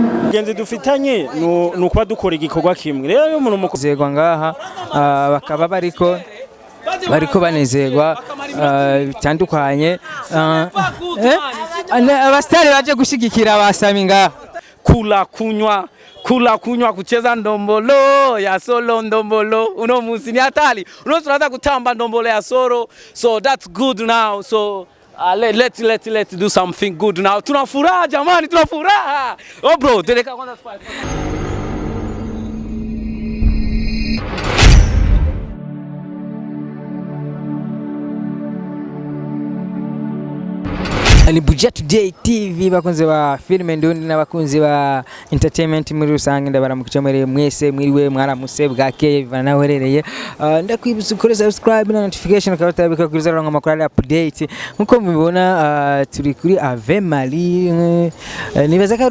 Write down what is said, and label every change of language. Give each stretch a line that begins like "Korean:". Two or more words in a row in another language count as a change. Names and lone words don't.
Rundi: Genzi dufitanye nukuba dukora igikorwa kimwe. Rero iyo umuntu mukozegwa ngaha bakaba bariko banezerwa bitandukanye abastari baje gushigikira abasami ngaha
Swahili: kula kunywa kucheza ndombolo ya solo ndombolo uno musi ni hatari uno tunaanza kutamba ndombolo ya solo,
English: so that's good now. So let's do something good now.
Swahili: Tunafuraha jamani, tunafuraha.
English: Oh bro,
Swahili: teleka kwanza spike.
Rundi: Ni Budget Today TV bakunze ba filme ndundi n'abakunzi ba entertainment muri rusange ndabaramukije mwese mwiriwe mwaramuse bwakeye bivana werereye ndakwibutsa ukore subscribe na notification kabatabika kuri zarango amakuru update nkuko mubibona turi kuri Avemali nibaza ko ari